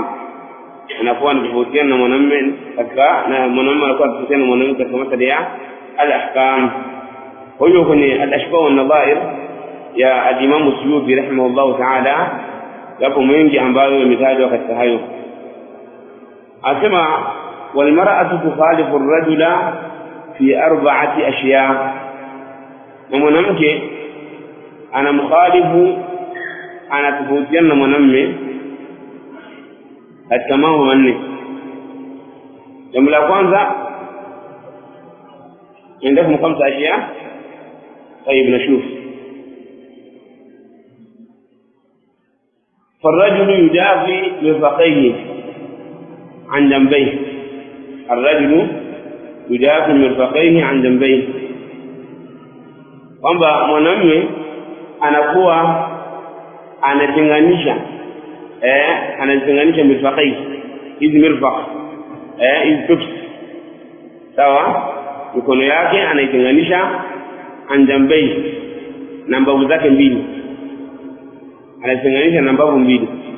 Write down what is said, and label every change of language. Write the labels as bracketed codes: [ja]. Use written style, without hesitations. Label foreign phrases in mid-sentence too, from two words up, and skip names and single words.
[sw] Anakuwa anatofautiana na mwanamume katika, na mwanamume anakuwa anatofautiana na mwanamke katika masala ya al-ahkam. Kwa hiyo kwenye al-ashbah wan-nadhair ya al-Imam Suyuti [ar] رحمه الله تعالى [sw] yapo mengi ambayo yametajwa katika hayo. Anasema: [ar] والمرأة تخالف الرجل في أربعة أشياء, [sw] na mwanamke anamkhalifu, anatofautiana na mwanamume katika mambo manne. Jambo la kwanza, [ar] عندكم 5 أشياء. طيب نشوف. فالرجل يجافي مرفقيه عن جنبيه. الرجل يجافي مرفقيه عن جنبيه، [sw] kwamba mwanamume anakuwa anatenganisha mirfaqai, hizi mirfaq hizi tups, sawa, mikono yake anaitenganisha anjambai, na mbavu zake mbili anaitenganisha na mbavu mbili.